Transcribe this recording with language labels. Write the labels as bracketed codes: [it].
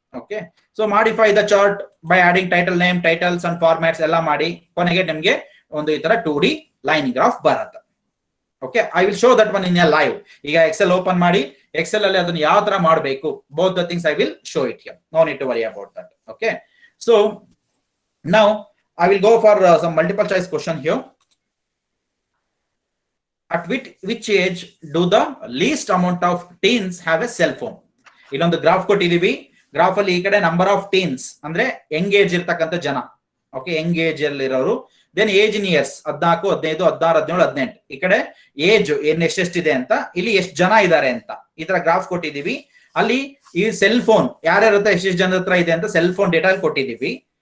[en] okay, so modify the chart by adding title name, titles and formats [kn] ಎಲ್ಲ ಮಾಡಿ ಕೊನೆಗೆ ನಿಮ್ಗೆ ಒಂದು ಈ ತರ [en] 2D line graph ಬರುತ್ತೆ. Okay, I will show that one in a live. [kn] ಈಗ ಎಕ್ಸೆಲ್ ಓಪನ್ ಮಾಡಿ, ಎಕ್ಸೆಲ್ ಅಲ್ಲಿ ಅದನ್ನ ಯಾವ ತರ ಮಾಡಬೇಕು, [en] Both the things I will show it here. No need to worry about that. Okay, so now I will go for some multiple choice question here. At which age do the least amount of teens have a cell phone? [kn] ಇಲ್ಲೊಂದು graph ಕೊಟ್ಟಿದೀವಿ. Graph ಅಲ್ಲಿ ಈ ಕಡೆ number of teens ಅಂದ್ರೆ Young age ಇರ್ತಕ್ಕಂಥ ಜನ. Okay, Young age ಅಲ್ಲಿ ಇರೋರು. Then age ಇನ್ years 14, 15, 16, 17, 18. ಈ ಕಡೆ ಏಜ್ ಎಷ್ಟೆಷ್ಟಿದೆ ಅಂತ, ಇಲ್ಲಿ ಎಷ್ಟು ಜನ ಇದ್ದಾರೆ ಅಂತ ಈ ತರ ಗ್ರಾಫ್ ಕೊಟ್ಟಿದೀವಿ. ಅಲ್ಲಿ ಈ ಸೆಲ್ ಫೋನ್ ಯಾರ್ಯಾರ ಹತ್ರ ಎಷ್ಟೆಷ್ಟು ಜನರ ಹತ್ರ ಇದೆ ಅಂತ ಸೆಲ್ ಫೋನ್ ಡೇಟಾ ಕೊಟ್ಟಿದೀವಿ.